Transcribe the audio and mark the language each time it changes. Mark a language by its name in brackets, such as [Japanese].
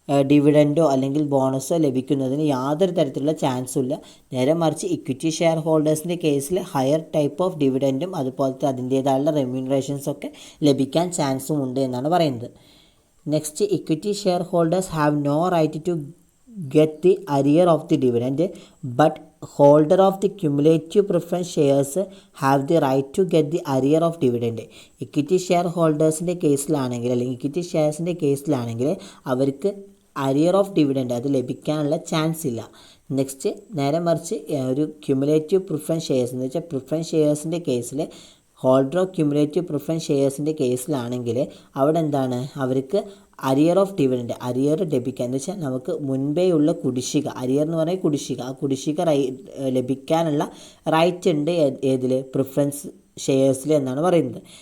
[Malayalam] ഡിവിഡൻഡോ അല്ലെങ്കിൽ ബോണസോ ലഭിക്കുന്നതിന് യാതൊരു തരത്തിലുള്ള ചാൻസും ഇല്ല. നേരെ മറിച്ച് ഇക്വിറ്റി ഷെയർ ഹോൾഡേഴ്സിൻ്റെ കേസിൽ ഹയർ ടൈപ്പ് ഓഫ് ഡിവിഡൻഡും അതുപോലത്തെ അതിൻ്റേതായുള്ള റെമ്യൂണറേഷൻസൊക്കെ ലഭിക്കാൻ ചാൻസും ഉണ്ട് എന്നാണ് പറയുന്നത്. [English] Next, equity share holders have no right to get the arrear of the dividend, but holder of the cumulative preference shares have the right to get the arrear of dividend. [Malayalam] Equity share ഹോൾഡേഴ്സിൻ്റെ കേസിലാണെങ്കിൽ അല്ലെങ്കിൽ equity ഷെയർസിൻ്റെ കേസിലാണെങ്കിൽ അവർക്ക് arrear of dividend അത് ലഭിക്കാനുള്ള chance ഇല്ല. Next, നേരെ മറിച്ച് ഒരു cumulative preference shares എന്ന് വെച്ചാൽ പ്രിഫറൻസ് ഷെയർസിൻ്റെ കേസിൽ ഹോൾഡർ ഓഫ് ക്യുമുലേറ്റീവ് പ്രിഫറൻസ് ഷെയർസിൻ്റെ കേസിലാണെങ്കിൽ അവിടെ എന്താണ് അവർക്ക് അരിയർ ഓഫ് ഡിവിഡൻഡ് അരിയർ ലഭിക്കുക എന്ന് വെച്ചാൽ നമുക്ക് മുൻപേ ഉള്ള കുടിശ്ശിക, അരിയർ എന്ന് പറയുന്നത് കുടിശ്ശിക, ആ കുടിശ്ശിക ലഭിക്കാനുള്ള റൈറ്റ് ഉണ്ട് ഏതിൽ പ്രിഫറൻസ് ഷെയർസിൽ എന്നാണ് പറയുന്നത്.